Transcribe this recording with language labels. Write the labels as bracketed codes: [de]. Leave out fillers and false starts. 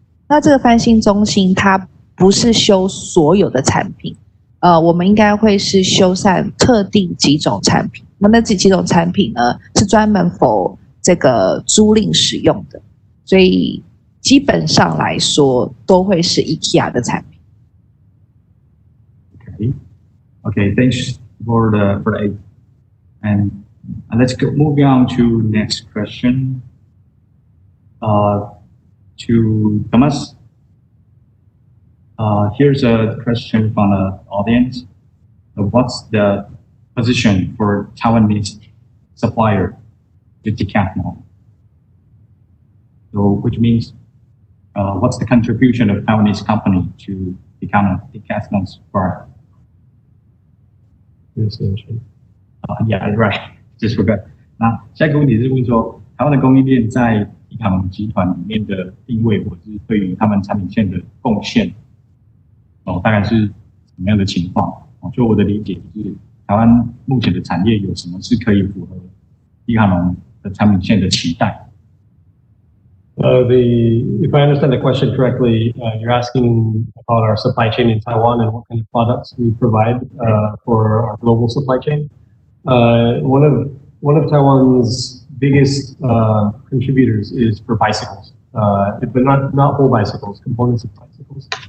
[zh] 那这个翻新中心它不是修所有的产品，我们应该会是修缮特定几种产品。那几种产品呢，是专门 for 这个租赁使用的，所以基本上来说都会是 IKEA 的产品。 [en] Okay, thanks for the and let's go moving on to next question. To Thomas. Here's a question from the audience. What's the position for Taiwanese supplier to Decathlon? So, which means what's the contribution of Taiwanese company to Decathlon's product? Yeah, right. Just forgot. [zh] 那下一个问题是问说，台湾的供应链在迪卡侬集团里面的定位，或者是对于他们产品线的贡献，大概是什么样的情况？就我的理解，就是台湾目前的产业有什么是可以符合迪卡侬的产品线的期待？ [en] If I understand the question correctly, you're asking about our supply chain in Taiwan and what kind of products we provide for our global supply chain. One of Taiwan's biggest contributors is for bicycles, but not whole bicycles, components of bicycles.